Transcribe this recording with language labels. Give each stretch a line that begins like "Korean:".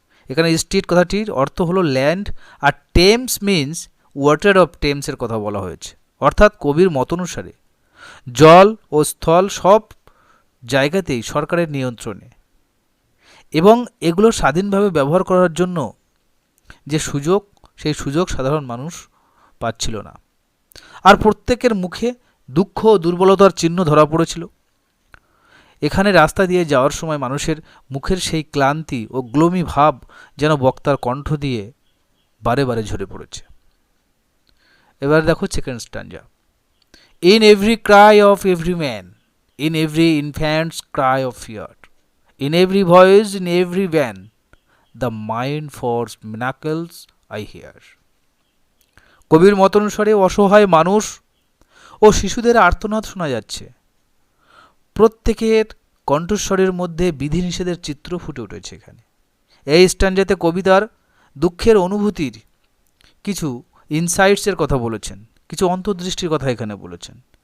Bangla: এখানে স্ট্রিট কথাটির অর্থ হলো land, আর Thames means water of টেমসের কথা বলা হয়েছে, অর্থাৎ কবির মতানুসারে জল ও স্থল সব জায়গাতেই সরকারের নিয়ন্ত্রণে, এবং এগুলো স্বাধীনভাবে ব্যবহার করার জন্য যে সুযোগ, সেই সুযোগ সাধারণ মানুষ পাচ্ছিল না। আর প্রত্যেকের মুখে দুঃখ ও দুর্বলতার চিহ্ন ধরা পড়েছিল। এখানে রাস্তা দিয়ে যাওয়ার সময় মানুষের মুখের সেই ক্লান্তি ও গ্লোমি ভাব যেন বক্তার কণ্ঠ দিয়ে বারে বারে ঝরে পড়েছে। এবার দেখো second স্ট্যান্জা।
English: In every cry of every man, in every infant's cry of fear, in every voice, in every van, the mind forced miracles I hear.
Bangla: কবির মতানুসারে অসহায় মানুষ ও শিশুদের আর্তনাদ শোনা যাচ্ছে। প্রত্যেকের কণ্ঠস্বরের মধ্যে বিধিনিষেধের চিত্র ফুটে উঠেছে এখানে। এই স্ট্যান্ডাতে কবিতার দুঃখের অনুভূতির কিছু ইনসাইটসের কথা বলেছেন, কিছু অন্তর্দৃষ্টির কথা এখানে বলেছেন।